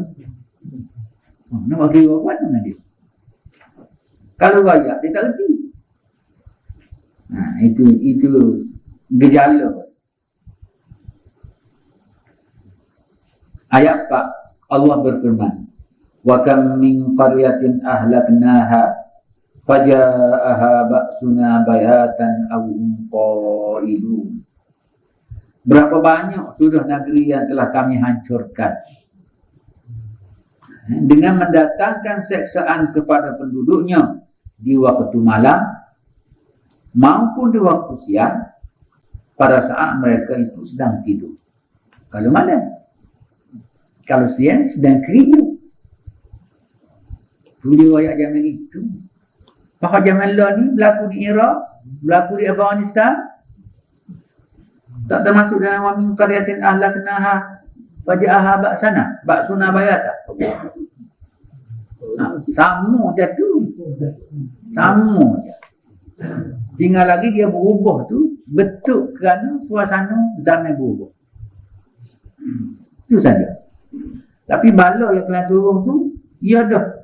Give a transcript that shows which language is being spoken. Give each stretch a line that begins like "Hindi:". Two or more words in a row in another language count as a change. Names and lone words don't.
Malay: Nak bagi orang kuat dengan dia. Kalau rakyat dia tak kerti. Itu gejala. Ayat 4 Allah berfirman,
Arabic: وكم من قرية أهلكناها فجاءها بأسنا بياتا أو هم قائلون.
Malay: Berapa banyak sudah negeri yang telah kami hancurkan dengan mendatangkan seksaan kepada penduduknya di waktu malam maupun di waktu siang pada saat mereka itu sedang tidur. Kalau malam, kalau siang sedang kerja. Tulis ayat zaman itu. Maka zaman lalu ni berlaku di Iraq, berlaku di Afghanistan. Tak termasuk dalam
Arabic: ومن قرية أهلكناها فجاءها بأسنا بياتا.
Malay: Sama je tu. Sama je. Tinggal lagi dia berubah tu betul kerana suasana zaman berubah. Itu saja. Tapi bala yang telah turun tu ia dah.